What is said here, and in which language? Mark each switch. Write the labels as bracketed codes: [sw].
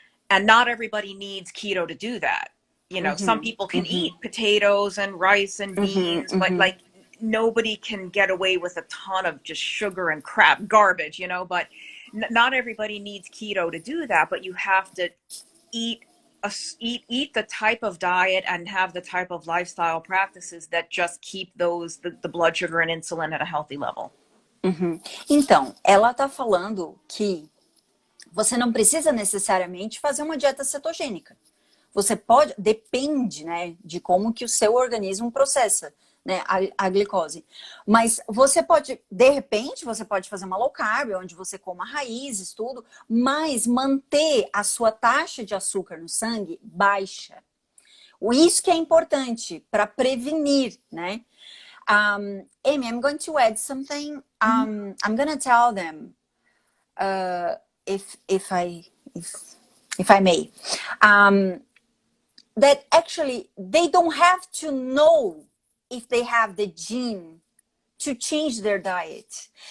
[en] And not everybody needs keto to do that. You know, some people can eat potatoes and rice and beans, but like nobody can get away with a ton of just sugar and crap garbage, you know, but not everybody needs keto to do that, but you have to eat the type of diet and have the type of lifestyle practices that just keep the blood sugar and insulin at a healthy level. [pt] Então, ela tá falando que você não precisa necessariamente fazer uma dieta cetogênica. Você pode, depende, né, de como que o seu organismo processa, né, a glicose. Mas você pode, de repente, você pode fazer uma low carb, onde você coma raízes, tudo, mas manter a sua taxa de açúcar no sangue baixa. Isso que é importante para prevenir, né? [en] Amy, I'm going to add something. I'm going to tell them, if I may, that actually they don't have to know if they have the gene to change their diet.